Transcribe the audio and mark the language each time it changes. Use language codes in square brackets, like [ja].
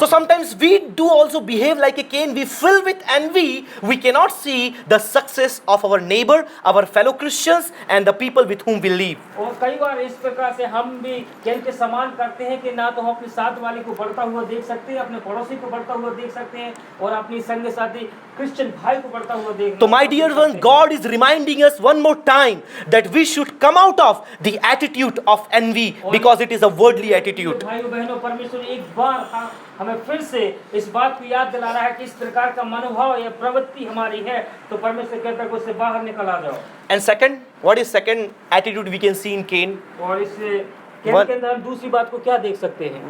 [en] So sometimes we do also behave like a Cain. We fill with envy. We cannot see the success of our neighbor, our fellow Christians, and the people with whom we live. [hi] और कई बार इस प्रकार से हम भी can के समान करते हैं कि ना तो हम अपने साथ वाले को बढ़ता हुआ देख सकते हैं, अपने पड़ोसी को बढ़ता हुआ देख सकते हैं और अपनी संग साथी क्रिश्चियन भाई को बढ़ता हुआ देख। [en] So my dear ones, God is reminding us one more time that we should come out of the attitude of envy because it is a worldly attitude. [hi] भाइयों बहनों, परमेश्वर एक बार हमें फिर से इस बात को याद दिला रहा है कि इस प्रकार का मनोभाव या प्रवृत्ति हमारी है, तो परमेश्वर कहता है कि उससे बाहर निकल आ जाओ। [en] And second, what is second attitude we can see in Cain? [hi] और इस कैन के अंदर हम दूसरी बात को क्या देख सकते हैं?